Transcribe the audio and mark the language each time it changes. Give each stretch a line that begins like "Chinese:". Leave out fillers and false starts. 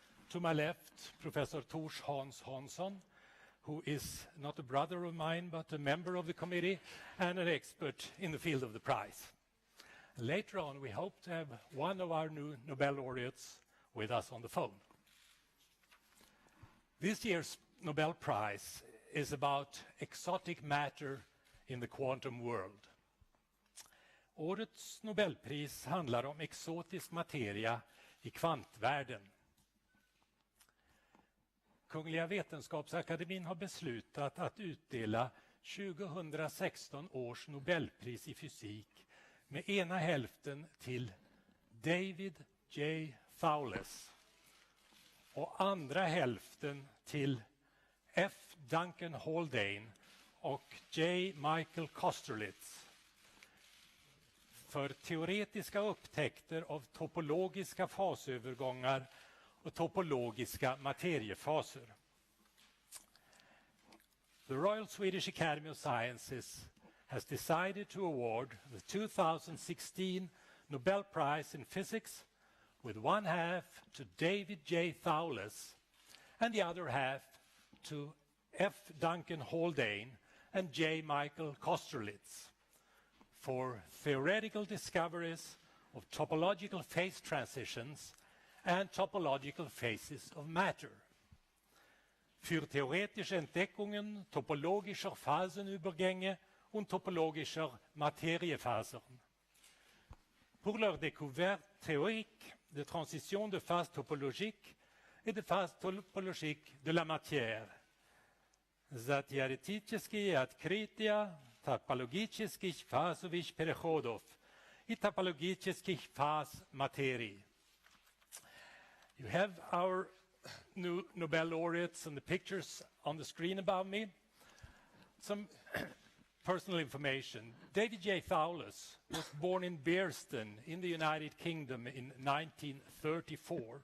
English: To my left, Professor Tors Hans Hansson, who is not a brother of mine, but a member of the committee and an expert in the field of the prize. Later on, we hope to have one of our new Nobel laureates with us on the phone. This year's Nobel Prize is about exotic matter in the quantum world.
Swedish: Årets Nobelpris handlar om exotisk materia i kvantvärlden. Kungliga Vetenskapsakademin har beslutat att utdela 2016 års Nobelpris i fysik med ena hälften till David J. Fowles och andra hälften till F. Duncan Haldane och J. Michael Kosterlitz för teoretiska upptäckter av topologiska fasövergångar och topologiska materiefaser.
English: The Royal Swedish Academy of Sciences has decided to award the 2016 Nobel Prize in Physics with one half to David J. Fowles and the other half to F. Duncan Haldane and J. Michael Kosterlitz for theoretical discoveries of topological phase transitions and topological phases of matter.
German: Für theoretische Entdeckungen topologischer Phasenübergänge und topologischer Materiephasen.
French: Pour leur découverte théorique de transition de phase topologique et de phase topologique de la matière.
Russian: За теоретические открытия топологических фазовых переходов и топологических фаз материи.
English: You have our new Nobel laureates and the pictures on the screen above me. Some personal information. David J. Fowles was born in Bearston in the United Kingdom in 1934.